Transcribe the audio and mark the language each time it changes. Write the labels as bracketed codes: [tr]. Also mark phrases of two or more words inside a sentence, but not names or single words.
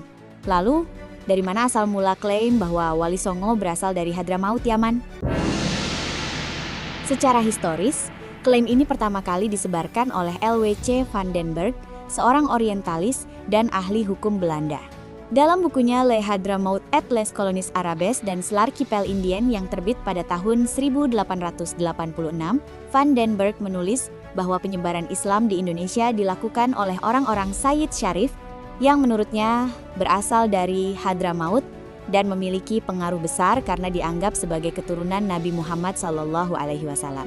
[id] Lalu, dari mana asal mula klaim bahwa Wali Songo berasal dari Hadramaut, Yaman? Secara historis, klaim ini pertama kali disebarkan oleh L.W.C. van den Berg, seorang orientalis dan ahli hukum Belanda. Dalam bukunya Le Hadramaut et les Colonies Arabes dan l'Archipel Indien yang terbit pada tahun 1886, Van den Berg menulis bahwa penyebaran Islam di Indonesia dilakukan oleh orang-orang Sayyid Syarif yang menurutnya berasal dari Hadramaut dan memiliki pengaruh besar karena dianggap sebagai keturunan Nabi Muhammad SAW.